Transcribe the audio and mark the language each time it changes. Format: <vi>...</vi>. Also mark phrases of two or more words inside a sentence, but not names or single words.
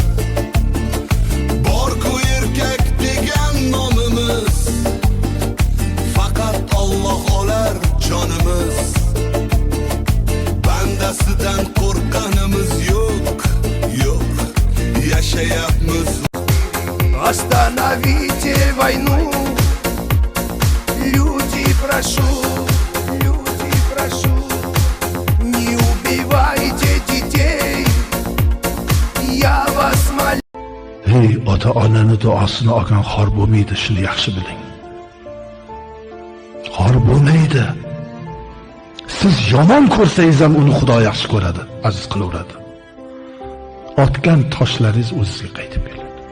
<uz>Bor-ku erkak degan nomimiz. Faqat Alloh olar jonimiz. Bandasidan qo'rqqanimiz yo'q, yo'q. Yashayapmiz.</uz> <ru>Остановите войну, люди, прошу, не убивайте детей, я вас молю.</ru> <uz>Hey, ota-onani duosini olgan xor bo'lmaydi, shuni yaxshi biling. Xor bo'lmaydi. Siz yomon ko'rsangiz ham uni Xudo yaxshi ko'radi, aziz qilaveradi. Otgan toshlaringiz o'zingizga qaytib keladi.</uz>